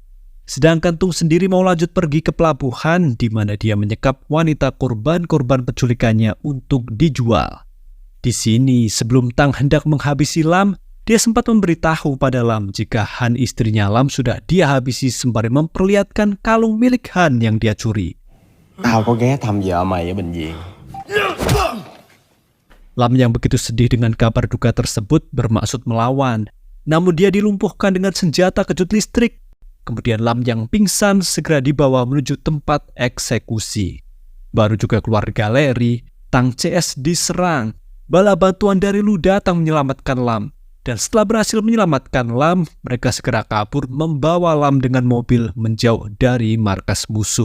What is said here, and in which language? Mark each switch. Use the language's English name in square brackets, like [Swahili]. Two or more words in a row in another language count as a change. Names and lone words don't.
[Indonesian] Sedangkan Tung sendiri mau lanjut pergi ke pelabuhan di mana dia menyekap wanita korban-korban penculikannya untuk dijual. Di sini, sebelum Tang hendak menghabisi Lam, dia sempat memberitahu pada Lam jika Han istrinya Lam sudah dia habisi sembari memperlihatkan kalung milik Han yang dia curi. [Vietnamese] Tao có ghé thăm vợ mày ở bệnh viện. [Indonesian] Lam yang begitu sedih dengan kabar duka tersebut bermaksud melawan. Namun dia dilumpuhkan dengan senjata kejut listrik. Kemudian Lam yang pingsan segera dibawa menuju tempat eksekusi. Baru juga keluar galeri, Tang CS diserang. Bala bantuan dari Lu datang menyelamatkan Lam. Dan setelah berhasil menyelamatkan Lam, mereka segera kabur membawa Lam dengan mobil menjauh dari markas musuh.